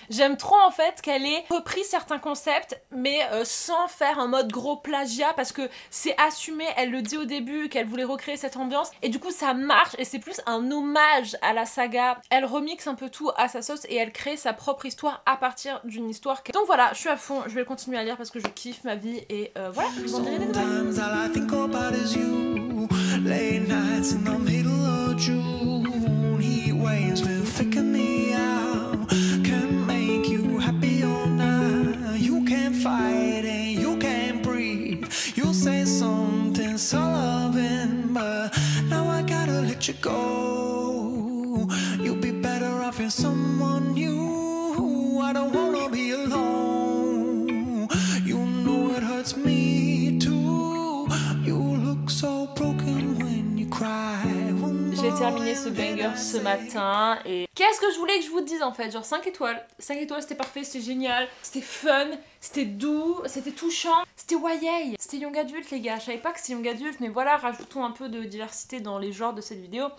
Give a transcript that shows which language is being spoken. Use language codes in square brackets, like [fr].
[fr] J'aime trop en fait qu'elle ait repris certains concepts mais sans faire un mode gros plagiat parce que c'est assumé, elle le dit au début qu'elle voulait recréer cette ambiance et du coup ça marche et c'est plus un hommage à la saga. Elle remixe un peu tout à sa sauce et elle crée sa propre histoire à partir d'une histoire. Donc voilà, je suis à fond, je vais continuer à lire parce que je kiffe ma vie et voilà, je vous en dirai des nouvelles. [en] Sometimes all I think about is you. Late nights in the middle of June. Heat waves been faking me out. Can't make you happy all night. You can't fight and you can't breathe. You'll say something so loving, but now I gotta let you go. You'll be better off in someone new. I don't wanna be alone. You know it hurts me too. You look so broken when you cry. [fr] J'ai terminé ce banger ce matin et qu'est-ce que je voulais que je vous dise en fait, genre 5 étoiles. 5 étoiles, c'était parfait, c'était génial, c'était fun, c'était doux, c'était touchant, c'était YA, c'était young adulte les gars. Je savais pas que c'était young adulte mais voilà, rajoutons un peu de diversité dans les genres de cette vidéo.